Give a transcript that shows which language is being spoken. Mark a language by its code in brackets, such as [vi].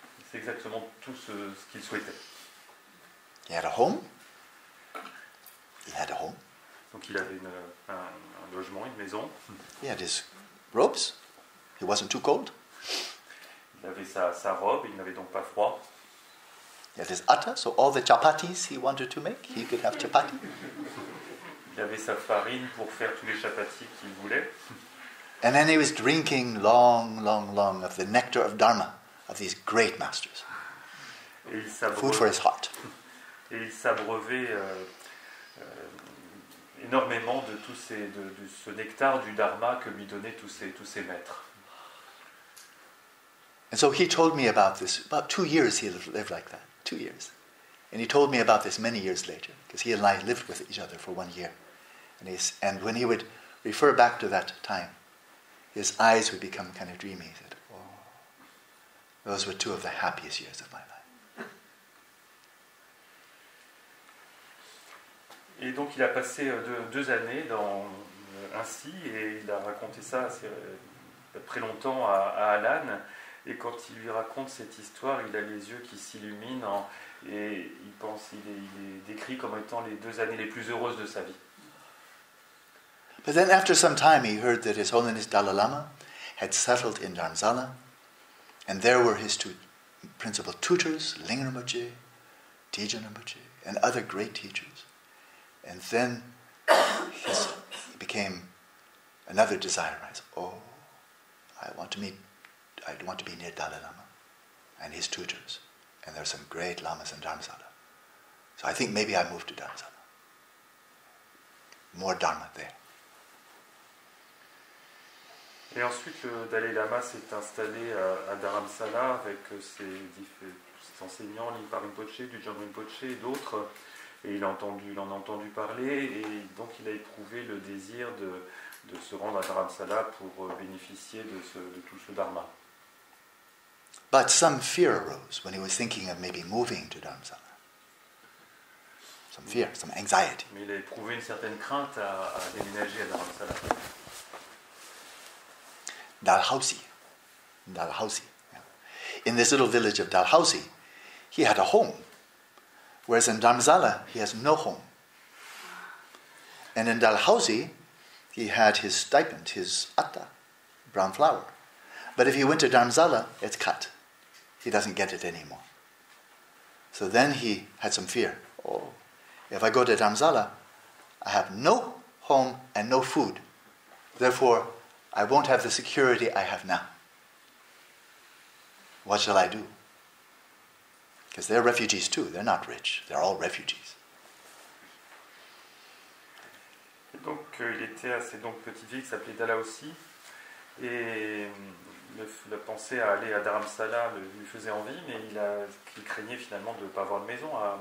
[fr] C'est exactement tout ce qu'il souhaitait. [en] He had a home. He had a home. [fr] Donc il avait un logement, une maison. [en] He had his robes. He wasn't too cold. [fr] Il avait sa robe, il n'avait donc pas froid. [en] He had his atta, so all the chapatis he wanted to make, he could have chapati. [fr] Il avait sa farine pour faire tous les chapatis qu'il voulait. [en] And then he was drinking long of the nectar of Dharma, of these great masters. Food for his heart. [fr] Et il s'abreuvait énormément de ce nectar du Dharma que lui donnaient tous ces maîtres. [en] And so he told me about this. About 2 years he lived like that. 2 years. And he told me about this many years later, because he and I lived with each other for 1 year. And when he would refer back to that time, his eyes would become kind of dreamy. He said, oh, those were 2 of the happiest years of my life. [fr] Et donc il a passé 2 années ainsi, et il a raconté ça très longtemps à Alan. Et quand il lui raconte cette histoire, il a les yeux qui s'illuminent, et il est décrit comme étant les 2 années les plus heureuses de sa vie. [en] But then after some time he heard that His Holiness Dalai Lama had settled in Dharamsala, and there were his 2 principal tutors, Lingam Rinpoche, Tejan Rinpoche, and other great teachers. And then it became another desire. I said, oh, I want to be near Dalai Lama and his tutors. And there are some great lamas in Dharamsala. So I think maybe I moved to Dharamsala. More Dharma there. [fr] Et ensuite, le Dalai Lama s'est installé à Dharamsala avec ses enseignants, Lingpa Rinpoche, Dudjom Rinpoche et d'autres. et il en a entendu parler, et donc il a éprouvé le désir de se rendre à Dharamsala pour bénéficier de tout ce dharma. [en] But some fear arose when he was thinking of maybe moving to Dharamsala. Some fear, some anxiety. [fr] Mais il a éprouvé une certaine crainte à déménager à Dharamsala. [en] Dalhousie. Yeah. In this little village of Dalhousie, he had a home, whereas in Dharamsala, he has no home. And in Dalhousie, he had his stipend, his atta, brown flour. But if he went to Dharamsala, it's cut. He doesn't get it anymore. So then he had some fear. Oh, if I go to Dharamsala, I have no home and no food. Therefore, I won't have the security I have now. What shall I do? Because they're refugees too. They're not rich. They're all refugees. [fr] Et donc, il était à cette petite ville qui s'appelait Dalhousie. Et la pensée à aller à Dharamsala lui faisait envie, mais il craignait finalement de ne pas avoir de maison.